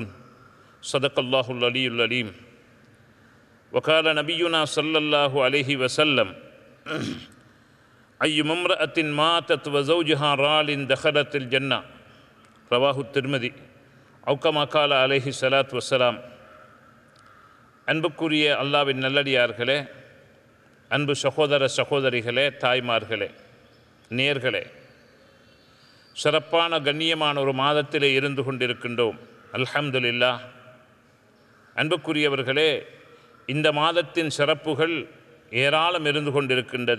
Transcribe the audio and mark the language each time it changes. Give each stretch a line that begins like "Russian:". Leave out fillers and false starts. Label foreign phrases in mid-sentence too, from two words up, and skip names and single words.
Arabic: صدق الله العلي العليم. وقال نبينا صلى الله عليه وسلم: أي امرأة ماتت وزوجها رال دخلت الجنة. رواه الترمذي. أو كما قال عليه الصلاة والسلام.
Tamil: அன்புக்குரிய அல்லாஹ்வின் நல்லடியார்களே, அன்பு சகோதர சகோதரிகளே, தாய்மார்களே, நேயர்களே, சிறப்பான கண்ணியமான ஒரு மாதத்திலே இருந்து கொண்டிருக்கின்றோம். அல்ஹம்துலில்லாஹ். அன்புக்குரியவர்களே, இந்த மாதத்தின் சிறப்புகள் ஏராளம் இருந்து கொண்டிருக்கின்றது.